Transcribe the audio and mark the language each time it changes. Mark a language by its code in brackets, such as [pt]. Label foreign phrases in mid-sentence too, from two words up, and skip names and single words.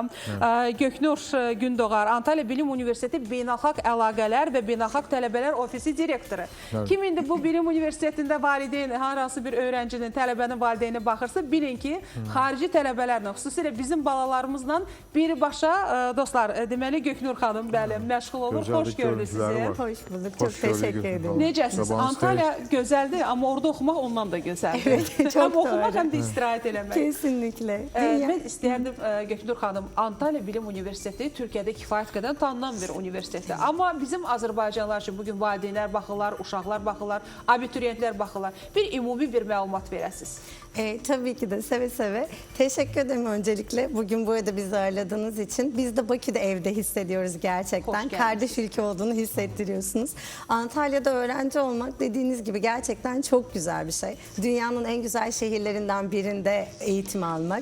[az] Göknur Gündoğar, Antalya Bilim Universiteti Beynəlxalq Əlaqələr və Beynəlxalq Tələbələr Ofisi direktoru. Kim indi bu Bilim Universitetində valideyn, hansı bir öğrencinin, tələbənin valideyni baxırsa, bilin ki, xarici tələbələrlə, xüsusilə bizim balalarımızla birbaşa dostlar, deməli Göknur xanım, bəli, məşğul olur. Xoş gördük sizi. [tr] Hoş bulduk. Çok teşekkür ederim. [az] Necəsiniz? Antalya gözəldir, amma orada oxumaq ondan da gözəldir. [tr] Evet, çok [az] Həm oxumaq, [tr] doğru. [az] həm də istirahət eləmək. [tr] Kesinlikle. [az] Mən istəyərdim Göknur xanım, Antalya Bilim Universiteti Türkiyədə kifayət qədər tanınan bir universitetdir. Amma bizim Azərbaycanlılar üçün bugün valideynlər baxırlar, uşaqlar baxırlar, abituriyentlər baxırlar. Bir ümumi bir məlumat verəsiniz. [tr] Tabii ki de seve seve. Teşekkür ederim öncelikle. Bugün burada bizi ağırladığınız için. Biz de Bakü'de evde hissediyoruz gerçekten. Kardeş ülke olduğunu hissettiriyorsunuz. Antalya'da öğrenci olmak dediğiniz gibi gerçekten çok güzel bir şey. Dünyanın en güzel şehirlerinden birinde eğitim almak.